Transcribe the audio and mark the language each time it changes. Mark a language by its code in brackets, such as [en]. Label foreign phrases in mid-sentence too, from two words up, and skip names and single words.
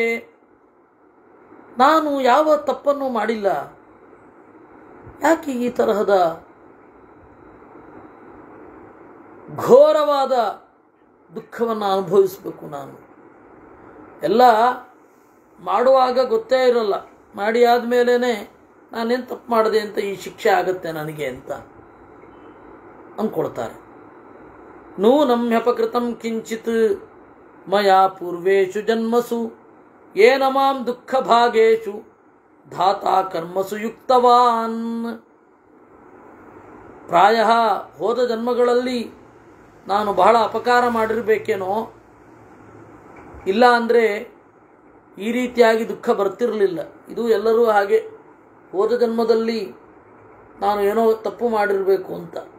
[kn] ನಾನು ಯಾವ ತಪ್ಪನ್ನು ಮಾಡಿಲ್ಲ, ಯಾಕೆ ಈ ತರಹದ ಘೋರವಾದ ದುಃಖವನ್ನು ಅನುಭವಿಸಬೇಕು? ನಾನು ಎಲ್ಲ ಮಾಡುವಾಗ ಗೊತ್ತೇ ಇರಲ್ಲ, ಮಾಡಿ ಆದಮೇಲೆ ನಾನೇನು ತಪ್ಪು ಮಾಡಿದೆ ಅಂತ ಈ ಶಿಕ್ಷೆ ಆಗತ್ತೆ ನನಗೆ ಅಂತ ಅಂದ್ಕೊಳ್ತಾರೆ. [sa] ನೂನಂ ಹ್ಯಪಕೃತಂ ಕಿಂಚಿತ್ ಮಯಾ ಪೂರ್ವೇಷು ಜನ್ಮಸು ಏನ ಮಾಂ ದುಃಖ ಭಾಗೇಶು ಧಾತಾ ಕರ್ಮಸು ಯುಕ್ತವಾನ್. [kn] ಪ್ರಾಯ ಹೋದ ಜನ್ಮಗಳಲ್ಲಿ ನಾನು ಬಹಳ ಅಪಕಾರ ಮಾಡಿರಬೇಕೇನೋ, ಇಲ್ಲ ಅಂದರೆ ಈ ರೀತಿಯಾಗಿ ದುಃಖ ಬರ್ತಿರಲಿಲ್ಲ. ಇದು ಎಲ್ಲರೂ ಹಾಗೆ, ಹೋದ ಜನ್ಮದಲ್ಲಿ ನಾನು ಏನೋ ತಪ್ಪು ಮಾಡಿರಬೇಕು ಅಂತ.